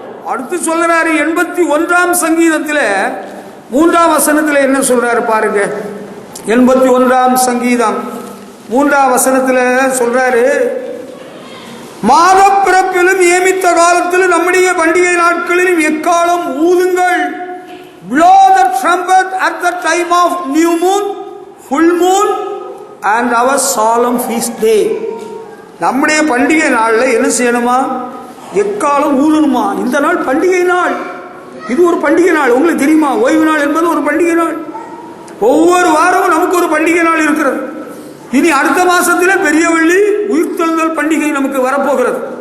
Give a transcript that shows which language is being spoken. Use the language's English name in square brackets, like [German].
[Tamil] அடுத்து சொல்றாரு 81ஆம் சங்கீதத்தில் 3ஆம் வசனத்தில் என்ன சொல்றாரு பாருங்க. 81ஆம் சங்கீதம் 3ஆம் வசனத்தில் சொல்றாரு, மாத பிறப்பிலும் நியமித்த காலத்திலும் நம்முடைய பண்டிகை நாட்களிலும் எக்காலம் ஊதுங்கள். [English] Blow the trumpet at the time of new moon, full moon and our solemn feast day. [Tamil] நம்முடைய பண்டிகை நாளில் என்ன செய்யணுமா? எக்காலம் ஊதணுமா. இந்த நாள் பண்டிகை நாள், இது ஒரு பண்டிகை நாள். உங்களுக்கு தெரியுமா? ஓய்வு நாள் என்பது ஒரு பண்டிகை நாள். ஒவ்வொரு வாரமும் நமக்கு ஒரு பண்டிகை நாள் இருக்கிறது. இனி அடுத்த மாசத்தில் பெரிய வெள்ளி உயிர்த்தெழுதல் பண்டிகை நமக்கு வரப்போகிறது.